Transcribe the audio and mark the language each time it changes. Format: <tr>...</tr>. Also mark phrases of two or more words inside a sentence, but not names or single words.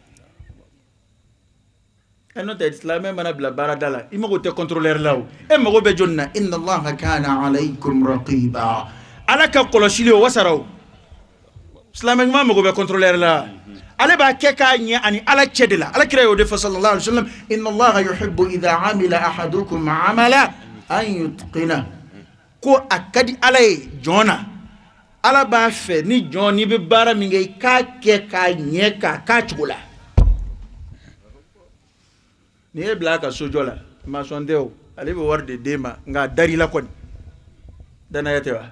<bm>n'o tɛ silamɛ mana bila baarada la i mago tɛ contrôleur la o e mago bɛ jɔnni na</bm> <ar>إن الله كان عليكم</ar> <bm>raqiba ala ka kɔlɔsili o wasara o silamɛ ɲuman mago bɛ contrôleur la ale b'a kɛ k'a ɲɛ ani ala cɛ de la ala kira y'o de fɔ</bm> <ar>صلى الله عليه وسلم إن الله يحب إذا عمل أحدكم عملا أن يتقنه</ar> <bm>ko a ka di ala ye jɔn na ala b'a fɛ ni jɔn n'i bɛ baara min kɛ i k'a kɛ k'a ɲɛ k'a cogo la ni e bila a ka sojɔ la maçon tɛ o ale bɛ wari de d'e ma nka a dar'i la kɔni danaya tɛ wa</bm>